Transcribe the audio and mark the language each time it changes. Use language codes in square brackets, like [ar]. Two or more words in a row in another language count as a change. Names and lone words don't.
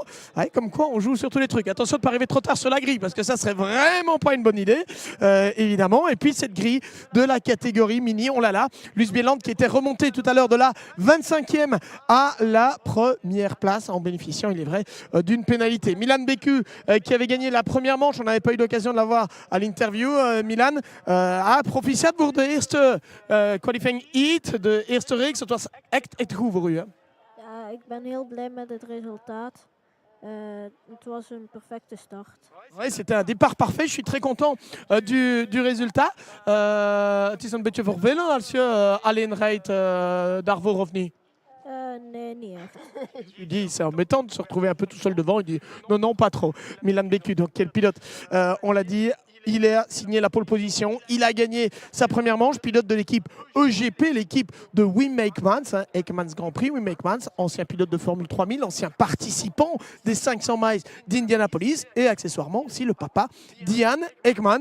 [fr] Ouais, comme quoi on joue sur tous les trucs. Attention de ne pas arriver trop tard sur la grille parce que ça serait vraiment pas une bonne idée, évidemment. Et puis cette grille de la catégorie mini, on l'a là. Louis Bieland qui était remonté tout à l'heure de la 25e à la première place en bénéficiant, il est vrai, d'une pénalité. Milan Beku qui avait gagné la première manche, on n'avait pas eu l'occasion de la voir à l'interview. [nl] Milan proficiat voor de eerste [en] qualifying heat, [nl] de eerste reeks. Het was echt goed voor u. Hè? Ja, ik ben heel blij met het resultaat. Het was een perfecte start. [fr] Ouais, c'était un départ parfait. Je suis très content du résultat. [nl] Het is een beetje vervelend als je alleen rijdt daarvoor of niet? Nee, niet echt. [fr] Je lui dis, c'est embêtant de se retrouver un peu tout seul devant. Il dit, non, pas trop. Milan Beku, donc quel pilote, on l'a dit. Il a signé la pole position, il a gagné sa première manche, pilote de l'équipe EGP, l'équipe de Wim Eekmans, Eekmans Grand Prix, Wim Eekmans, ancien pilote de Formule 3000, ancien participant des 500 miles d'Indianapolis et accessoirement aussi le papa d'Ian Eekmans.